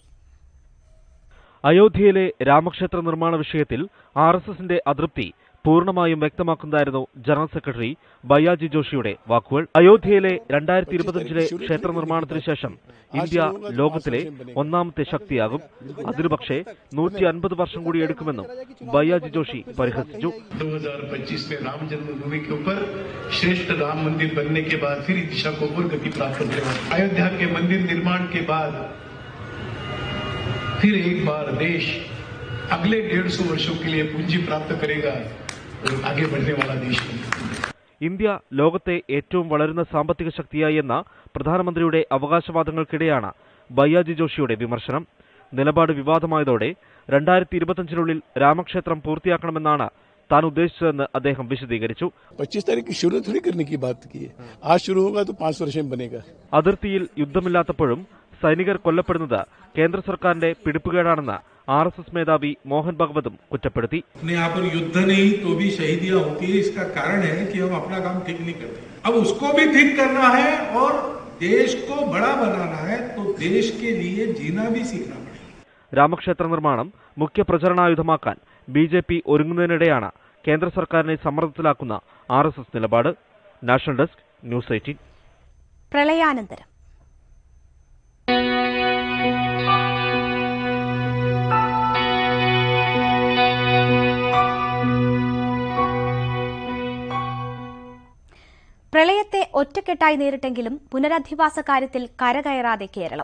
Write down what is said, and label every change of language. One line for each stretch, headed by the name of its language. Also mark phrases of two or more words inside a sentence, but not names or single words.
Malayalam: അയോധ്യയിലെ രാമക്ഷേത്ര നിർമ്മാണ വിഷയത്തിൽ RSSന്റെ അതൃപ്തി പൂർണ്ണമായും വ്യക്തമാക്കുന്നതായിരുന്നു ജനറൽ സെക്രട്ടറി ഭയ്യാജി ജോഷിയുടെ വാക്കുകൾ. അയോധ്യയിലെ 2025 ക്ഷേത്ര നിർമ്മാണത്തിന് ശേഷം ഇന്ത്യ ലോകത്തിലെ ഒന്നാമത്തെ ശക്തിയാകും. അതിനു പക്ഷേ 150 വർഷം കൂടി എടുക്കുമെന്നും ഭയ്യാജി ജോഷി പരിഹസിച്ചു.
Hindi: 2025 में राम जन्मभूमि के ऊपर श्रेष्ठ राम मंदिर बनने के बाद फिर दिशा को और गति प्राप्त करेगा. अयोध्या के मंदिर निर्माण के बाद फिर एक बार देश अगले 150 वर्षों के लिए पूंजी प्राप्त करेगा और आगे बढ़ने वाला देश बनेगा.
Malayalam: ഇന്ത്യ ലോകത്തെ ഏറ്റവും വളരുന്ന സാമ്പത്തിക ശക്തിയായി എന്ന പ്രധാനമന്ത്രിയുടെ അവകാശവാദങ്ങൾക്കിടെയാണ് ഭയ്യാജി ജോഷിയുടെ വിമർശനം. നിലപാട് വിവാദമായതോടെ 2025 രാമക്ഷേത്രം പൂർത്തിയാക്കണമെന്നാണ് താൻ ഉദ്ദേശിച്ചതെന്ന് അദ്ദേഹം വിശദീകരിച്ചു.
Hindi: 25 तारीख की शुरू थोड़ी करने की बात की है. आज शुरू होगा तो 5 वर्ष में बनेगा.
Malayalam: അതിർത്തിയിൽ യുദ്ധമില്ലാത്തപ്പോഴും സൈനികർ കൊല്ലപ്പെടുന്നത് കേന്ദ്ര സർക്കാരിന്റെ പിടിപ്പുകേടാണെന്ന് RSS മേധാവി മോഹൻ ഭഗവതും കുറ്റപ്പെടുത്തി.
Hindi: यहाँ पर युद्ध नहीं तो भी शहीदियां होती है. इसका कारण है कि हम अपना काम ठीक नहीं करते. अब उसको भी ठीक करना है और देश को बड़ा बनाना है तो देश के लिए जीना भी सीखना पड़ेगा.
Malayalam: രാമക്ഷേത്ര നിർമ്മാണം മുഖ്യ പ്രചരണായുധമാക്കാൻ BJP ഒരുങ്ങുന്നതിനിടെയാണ് കേന്ദ്ര സർക്കാരിനെ സമ്മർദ്ദത്തിലാക്കുന്ന RSS നിലപാട്.
English: National Desk, News 18.
Malayalam: പ്രളയാനന്തരം പ്രളയത്തെ ഒറ്റക്കെട്ടായി നേരിട്ടെങ്കിലും പുനരധിവാസ കാര്യത്തിൽ കരകയറാതെ കേരളം.